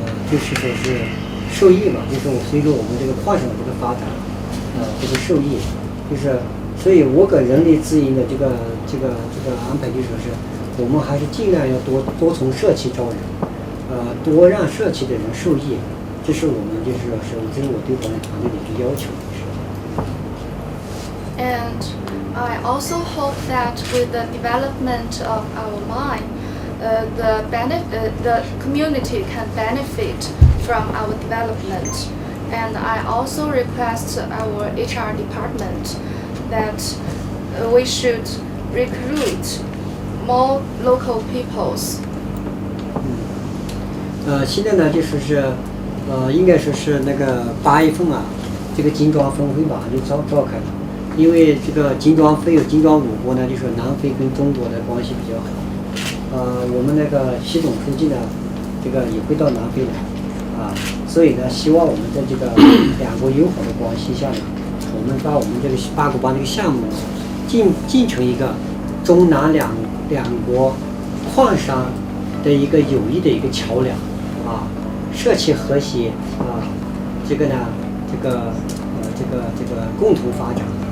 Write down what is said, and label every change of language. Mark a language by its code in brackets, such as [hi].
[zh] 就是说是受益嘛，就是随着我们矿产的发展，受益，所以我给人力资源的安排就是说是，我们还是尽量要多从社企招人，多让社企的人受益，这是我们就是说是这是我对管理团队的一个要求。 [en] And I also hope that with the development of our mine, the community can benefit from our development. And I also request our HR department that we should recruit more local peoples. [zh] 现在呢，就说是，应该说是那个8月份啊，这个金砖峰会吧就召开了。因为这个金砖非有金砖5国呢，就说南非跟中国的关系比较好。我们那个习总书记呢，这个也会到南非来，所以呢，希望我们在这个两国友好的关系下呢，我们把我们这个八股帮这个项目呢，进成一个中南两国矿商的一个友谊的一个桥梁，社企和谐，这个呢，这个共同发展。